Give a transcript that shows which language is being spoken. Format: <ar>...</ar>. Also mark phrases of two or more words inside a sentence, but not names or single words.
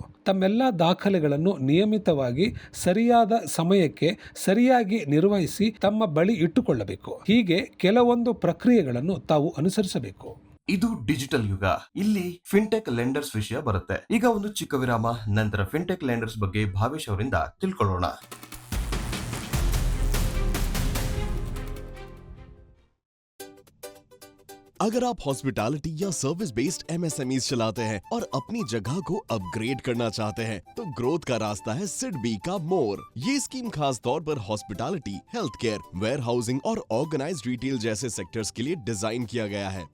<kn>ತಮ್ಮೆಲ್ಲ ದಾಖಲೆಗಳನ್ನು ನಿಯಮಿತವಾಗಿ ಸರಿಯಾದ ಸಮಯಕ್ಕೆ ಸರಿಯಾಗಿ ನಿರ್ವಹಿಸಿ ತಮ್ಮ ಬಳಿ ಇಟ್ಟುಕೊಳ್ಳಬೇಕು. ಹೀಗೆ ಕೆಲವೊಂದು ಪ್ರಕ್ರಿಯೆಗಳನ್ನು ತಾವು ಅನುಸರಿಸಬೇಕು. ಇದು ಡಿಜಿಟಲ್ ಯುಗ. ಇಲ್ಲಿ</kn> <en>fintech lenders</en> <kn>ವಿಷಯ ಬರುತ್ತೆ. ಈಗ ಒಂದು ಚಿಕ್ಕ ವಿರಾಮ, ನಂತರ</kn> <en>fintech lenders</en> <kn>ಬಗ್ಗೆ ಭಾವೇಶ್ ಅವರಿಂದ ತಿಳ್ಕೊಳ್ಳೋಣ.</kn> <hi>अगर आप हॉस्पिटैलिटी या</hi> <en>service based MSMEs</en> <hi>चलाते हैं और अपनी जगह को अपग्रेड करना चाहते हैं, तो ग्रोथ का रास्ता है सिडबी का मोर। ये स्कीम खास तौर पर</hi> <en>hospitality, health care, ware housing</en> <hi>और</hi> <en>organized retail</en> <hi>जैसे सेक्टर्स के लिए डिजाइन किया गया है।</hi>